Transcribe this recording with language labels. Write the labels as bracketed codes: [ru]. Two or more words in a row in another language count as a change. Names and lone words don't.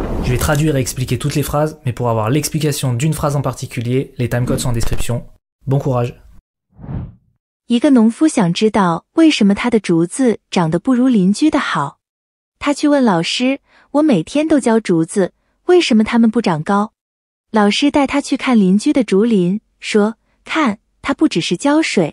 [fr] Je vais traduire et expliquer toutes les phrases, mais pour avoir l'explication d'une phrase en particulier, les timecodes sont en description. Bon courage. [zh] 一个农夫想知道为什么他的竹子长得不如邻居的好。他去问老师，我每天都浇竹子，为什么它们不长高？老师带他去看邻居的竹林，说，看，它不只是浇水。